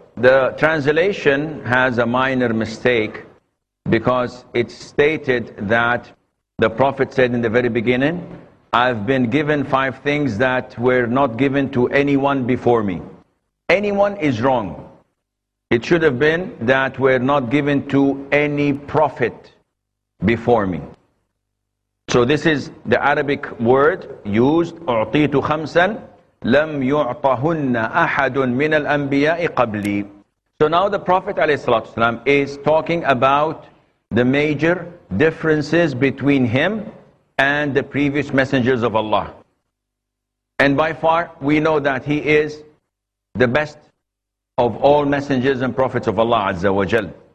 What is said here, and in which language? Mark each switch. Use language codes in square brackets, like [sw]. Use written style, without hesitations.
[en] The translation has a minor mistake because it stated that the Prophet said in the very beginning, I've been given five things that were not given to anyone before me. Anyone is wrong. It should have been that were not given to any prophet before me. So this is the Arabic word used, [ar] أُعْطِيتُ خَمْسًا لَمْ يُعْطَهُنَّ أَحَدٌ مِنَ الْأَنْبِيَاءِ قَبْلِي. [en] So now the Prophet ﷺ is talking about the major differences between him and the previous messengers of Allah. And by far, we know that he is the best of all messengers and prophets of Allah Azza wa Jal.